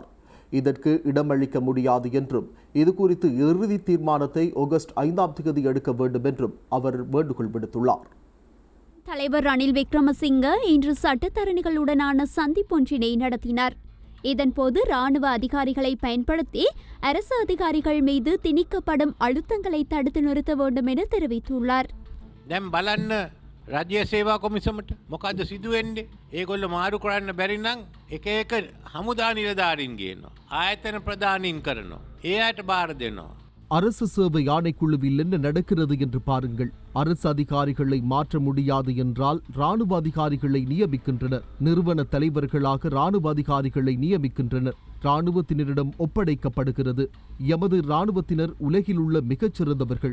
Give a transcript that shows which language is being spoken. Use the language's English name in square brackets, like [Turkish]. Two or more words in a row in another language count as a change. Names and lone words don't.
[Tamil] இதற்கு இடமளிக்க முடியாது என்றும் இதுகுறித்து இறுதி தீர்மானத்தை ஆகஸ்ட் 5ஆம் தேதி எடுக்க வேண்டும் என்றும் அவர் வேண்டுகோள் விடுத்துள்ளார். தலைவர் ரணில் விக்ரமசிங்க இன்று சட்டத்தரணிகளுடனான சந்திப்பொன்றினை நடத்தினார். இதன்போது ராணுவ அதிகாரிகளை பயன்படுத்தி அரசு அதிகாரிகள் மீது திணிக்கப்படும் அழுத்தங்களை தடுத்து நிறுத்த வேண்டும் என தெரிவித்துள்ளார். [Sinhala] දැන් බලන්න රජ්‍ය සේවා කොමිසමට මොකද්ද සිදුවෙන්නේ? ඒගොල්ලෝ මාරු කරන්න බැරි නම් එක එක හමුදා නිලධාරීන් ගේනවා. ආයතන ප්‍රධානීන් කරනවා. ඒ අයට බාර දෙනවා. [Tamil] அரசு சேவை ஆணைக்குழுவில் என்ன நடக்கிறது என்று பாருங்கள். அரசு அதிகாரிகளை மாற்ற முடியாது என்றால் ராணுவ அதிகாரிகளை நியமிக்கின்றனர். நிறுவன தலைவர்களாக ராணுவ அதிகாரிகளை நியமிக்கின்றனர். ராணுவத்தினரிடம் ஒப்படைக்கப்படுகிறது. எமது ராணுவத்தினர் உலகில் உள்ள மிகச்சிறந்தவர்கள்.